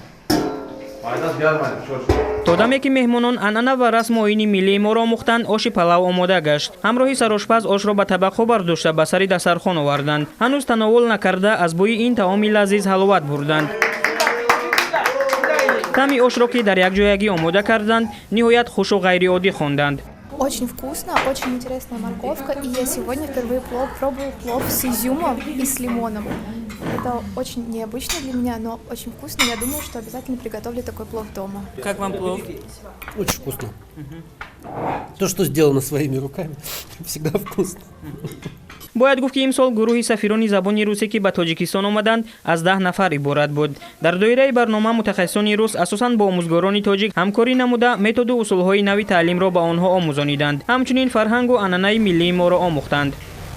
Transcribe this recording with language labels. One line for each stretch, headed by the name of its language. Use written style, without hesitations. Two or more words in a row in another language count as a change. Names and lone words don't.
Tajik: то даме ки меҳмонон анъана ва расму оини миллии моро омӯхтанд, оши палав омода гашт. ҳамроҳи сарошпаз ошро ба табақҳо бардошта ба сари дастархон оварданд. ҳанӯз тановул накарда аз бӯи ин таоми лазиз ҳаловат бурданд. Тами ошро ки дар якҷоягӣ омода карданд, ниҳоят хушу ғайриоддӣ хонданд.
Russian: Очень вкусно, очень интересная морковка, и я сегодня впервые пробую плов с изюмом и с лимоном. Это очень необычно для меня, но очень вкусно. Я думаю, что обязательно приготовлю такой плов дома. Как вам плов? Очень вкусно. То, что сделано своими руками, всегда вкусно.
Tajik: бояд гуфт ки имсол гурӯҳи сафирони забони русие ки ба тоҷикистон омаданд аз 10 нафар иборат буд. дар доираи барнома мутахассисони рус асосан бо омӯзгорони тоҷик ҳамкорӣ намуда методу усулҳои нави таълимро ба онҳо омӯзониданд, ҳамчунин фарҳангу анъанаи миллии моро омӯхтанд.